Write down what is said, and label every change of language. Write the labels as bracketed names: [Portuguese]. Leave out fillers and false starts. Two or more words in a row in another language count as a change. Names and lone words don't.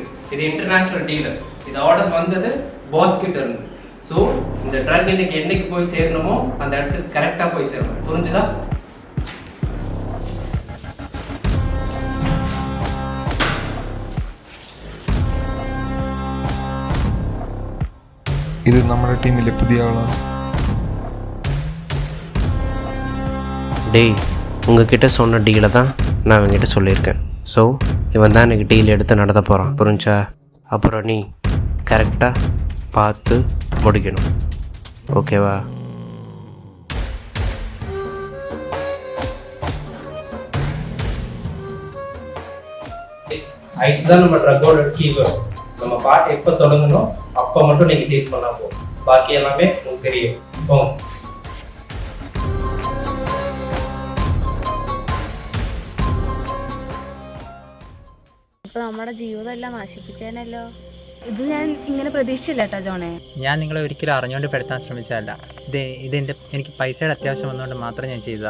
[Tamil] இது இன்டர்நேஷனல் டீலர். இது ஆர்டர் வந்தது பாஸ் கிட்ட இருந்து. ஸோ இந்த ட்ரக் இன்னைக்கு என்னைக்கு போய் சேரணுமோ அந்த இடத்துக்கு கரெக்டாக போய் சேரணும். புரிஞ்சுதா? [Malayalam] ഇത് നമ്മുടെ ടീമിലെ പുതിയ ആളാണ്. [Tamil] டேய், உங்ககிட்ட சொன்ன டீலை தான் நான் அவங்ககிட்ட சொல்லியிருக்கேன். ஸோ இவன் தான் எனக்கு டீல் எடுத்து நடத்த போகிறான், புரிஞ்சா? அப்புறம் நீ கரெக்டாக பார்த்து முடிக்கணும், ஓகேவா? ஐஸ் தான் நம்ம ட்ரக்கோட கீவேர்ட். நம்ம பாட்டு எப்போ தொடங்கணும் அப்போ மட்டும் நீங்கள் டீல் பண்ணா போதும். பாக்கி எல்லாமே உங்களுக்கு தெரியும். போங்க. [Malayalam] ഇപ്പൊ നമ്മുടെ ജീവിതം എല്ലാം നശിപ്പിച്ചേനല്ലോ. ഇത് ഞാൻ ഇങ്ങനെ പ്രതീക്ഷിച്ചില്ല കേട്ടോ ജോണേ. ഞാൻ നിങ്ങളെ ഒരിക്കലും അറിഞ്ഞുകൊണ്ട് പെടുത്താൻ ശ്രമിച്ചതല്ല. ഇതെൻ്റെ എനിക്ക് പൈസയുടെ അത്യാവശ്യം വന്നുകൊണ്ട് മാത്രം ഞാൻ ചെയ്തതാ.